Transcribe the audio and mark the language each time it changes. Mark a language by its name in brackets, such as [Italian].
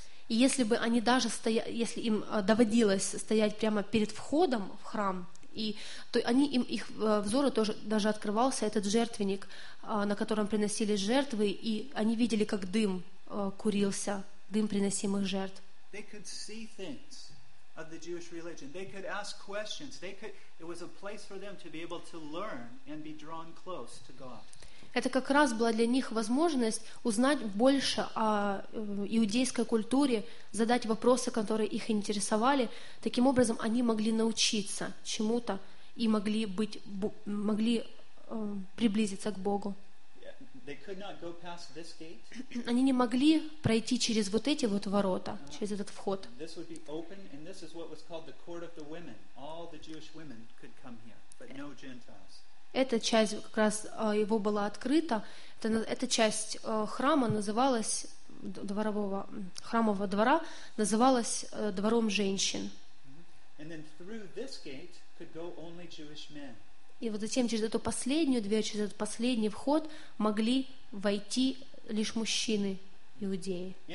[Russian] И если бы они даже стояли, если им доводилось стоять прямо перед входом в храм, и, то они, им, их взору тоже даже открывался этот жертвенник, на котором приносились жертвы, и они видели, как дым курился, дым приносимых жертв. [English] They could see things of the Jewish religion. They could ask questions. They could, it was a place for them to be able to learn and be drawn close to God. [Russian] Это как раз была для них возможность узнать больше о иудейской культуре, задать вопросы, которые их интересовали. Таким образом, они могли научиться чему-то и могли быть, могли приблизиться к Богу. [English] They could not go past this gate. [Russian] Они не могли пройти через вот эти вот ворота, через этот вход. [English] This would be open, and this is what was called the court of the women. All the Jewish women could come here, but no Gentiles. [Russian] Эта часть как раз его была открыта. Эта часть храма называлась дворового храмового двора называлась двором женщин. [English] And then through this gate could go only Jewish men. [Russian] И вот затем через эту последнюю дверь, через этот последний вход могли войти лишь мужчины иудеи.